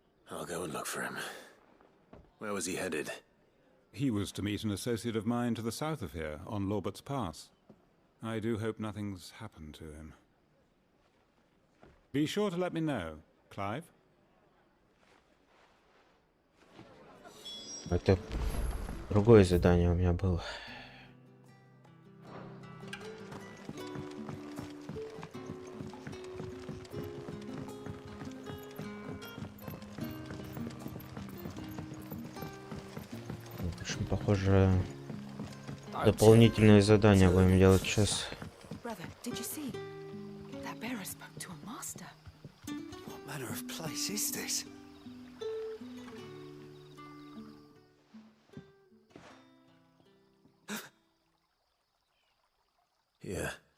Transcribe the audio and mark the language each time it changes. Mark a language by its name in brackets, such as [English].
[English] I'll go and look for him. Where was he headed? He was to meet an associate of mine to the south of here, on Lorbert's Pass. I do hope nothing's happened to him. Be sure to let me know, Clive. [Russian] Это другое задание у меня было. В общем, похоже, дополнительные задания будем делать сейчас. [English] Brother, did you see? That bearer spoke to a master. What manner of place is this? Here.